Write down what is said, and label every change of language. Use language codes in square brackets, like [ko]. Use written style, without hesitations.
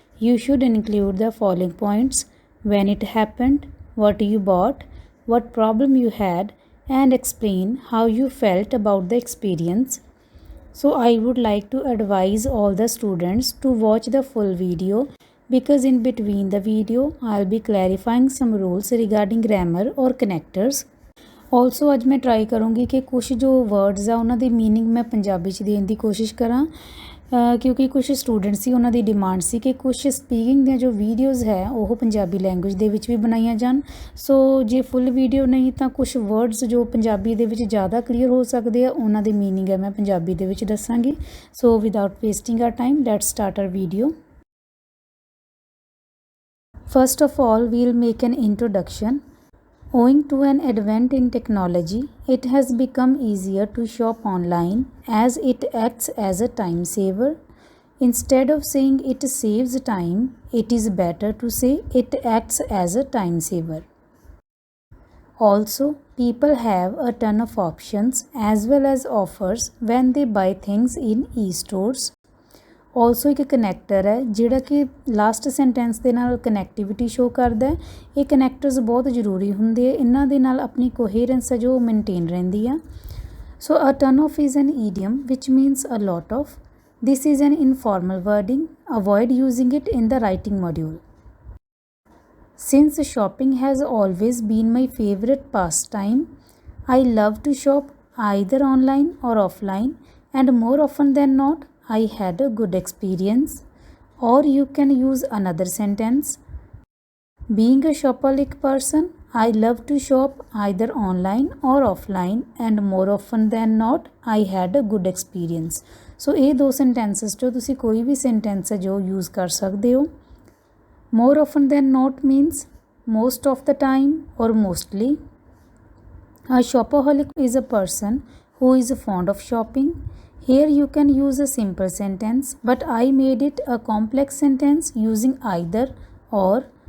[en] You should include the following points: when it happened, what you bought, what problem you had, and explain how you felt about the experience. So I would like to advise all the students to watch the full video, because in between the video I'll be clarifying some rules regarding grammar or connectors. [pa] Also ਅੱਜ ਮੈਂ try ਕਰੂੰਗੀ ਕਿ ਕੁਝ ਜੋ words ਆ ਉਹਨਾਂ ਦੀ meaning ਮੈਂ ਪੰਜਾਬੀ 'ਚ ਦੇਣ ਦੀ ਕੋਸ਼ਿਸ਼ ਕਰਾਂ, ਕਿਉਂਕਿ ਕੁਝ ਸਟੂਡੈਂਟਸ ਸੀ ਉਹਨਾਂ ਦੀ ਡਿਮਾਂਡ ਸੀ ਕਿ ਕੁਝ ਸਪੀਕਿੰਗ ਦੀਆਂ ਜੋ ਵੀਡੀਓਜ਼ ਹੈ ਉਹ ਪੰਜਾਬੀ ਲੈਂਗੁਏਜ ਦੇ ਵਿੱਚ ਵੀ ਬਣਾਈਆਂ ਜਾਣ। ਸੋ ਜੇ ਫੁੱਲ ਵੀਡੀਓ ਨਹੀਂ ਤਾਂ ਕੁਝ ਵਰਡਸ ਜੋ ਪੰਜਾਬੀ ਦੇ ਵਿੱਚ ਜ਼ਿਆਦਾ ਕਲੀਅਰ ਹੋ ਸਕਦੇ ਆ ਉਹਨਾਂ ਦੀ ਮੀਨਿੰਗ ਹੈ ਮੈਂ ਪੰਜਾਬੀ ਦੇ ਵਿੱਚ ਦੱਸਾਂਗੀ। [en] So without wasting our time, let's start our video. First of all, we'll make an introduction. Owing to an advent in technology, it has become easier to shop online as it acts as a time saver. Instead of saying it saves time, it is better to say it acts as a time saver. Also, people have a ton of options as well as offers when they buy things in e-stores. [pa] Also ਇੱਕ connector ਹੈ ਜਿਹੜਾ ਕਿ last sentence ਦੇ ਨਾਲ connectivity show ਕਰਦਾ ਹੈ। ਇਹ ਕਨੈਕਟਰਸ ਬਹੁਤ ਜ਼ਰੂਰੀ ਹੁੰਦੇ ਆ, ਇਹਨਾਂ ਦੇ ਨਾਲ ਆਪਣੀ ਕੋਹੇਰੈਂਸ ਹੈ ਜੋ ਮੇਨਟੇਨ ਰਹਿੰਦੀ ਆ। [en] So a ton of is an idiom which means a lot of. This is an informal wording, avoid using it in the writing module. Since shopping has always been my favorite pastime, I love to shop either online or offline, and more often than not, I had a good experience. Or you can use another sentence: being a shopaholic person, I love to shop either online or offline, and more often than not, I had a good experience. [pa] So ਇਹ ਦੋ sentences ਚੋਂ ਤੁਸੀਂ ਕੋਈ ਵੀ sentence ਹੈ ਜੋ use ਕਰ ਸਕਦੇ ਹੋ। [en] More often than not means most of the time or mostly. A shopaholic is a person who is fond of shopping. Here you can use a simple sentence, but I made it a complex sentence using either or.